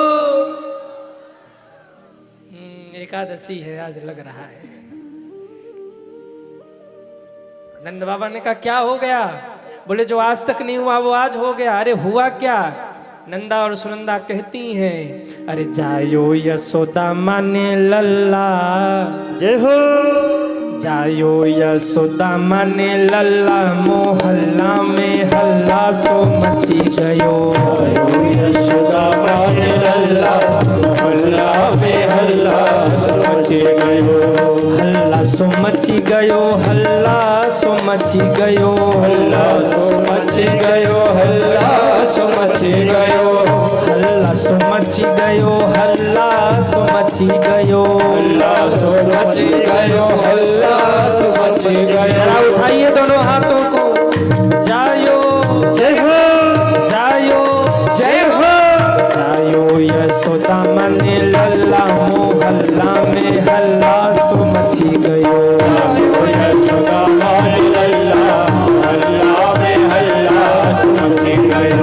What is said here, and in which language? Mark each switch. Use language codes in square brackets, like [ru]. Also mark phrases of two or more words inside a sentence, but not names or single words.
[hi] एकादशी है आज, लग रहा है। नंद बाबा ने कहा क्या हो गया? बोले जो आज तक नहीं हुआ वो आज हो गया। अरे हुआ क्या? नंदा और सुनंदा कहती हैं, [bra] अरे जायो यशोदा माने लल्ला, [hi] जय हो। [bra] जायो यशोदा माने लल्ला, मोहल्ला में हल्ला सो मची गयो। जायो यशोदा माने लल्ला, मोहल्ला में हल्ला सो मची गयो। हल्ला सो मची गयो, हल्ला सो मची गयो, हल्ला सो मची गयो, हल्ला सो मची गयो, हल्ला सो मची गयो, हल्ला सो मची गयो, हल्ला सो मची गयो, हल्ला सो मची गयो। [hi] जरा उठाइए दोनों हाथों को। [bra] जायो [hi] जय हो, [bra] जायो [hi] जय हो। [bra] जायो यशोदा माने लल्ला, मोहल्ला में हल्ला सो मची गयो। जायो यशोदा माने लल्ला, मोहल्ला में हल्ला सो मची गयो,